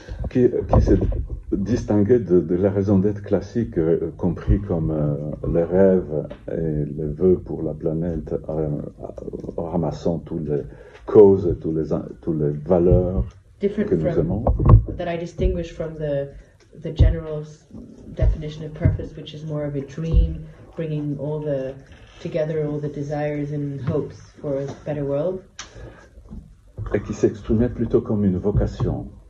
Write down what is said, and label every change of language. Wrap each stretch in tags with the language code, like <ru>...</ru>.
<fr>Qui s'est distingué de la raison d'être classique, compris comme les rêves et les vœux pour la planète, ramassant toutes les causes et toutes les valeurs que nous aimons.</fr> <en>That I distinguish from the general definition of purpose, which is more of a dream, bringing together all the desires and hopes for a better world.</en> <fr>Et qui s'exprimait plutôt comme une vocation.</fr>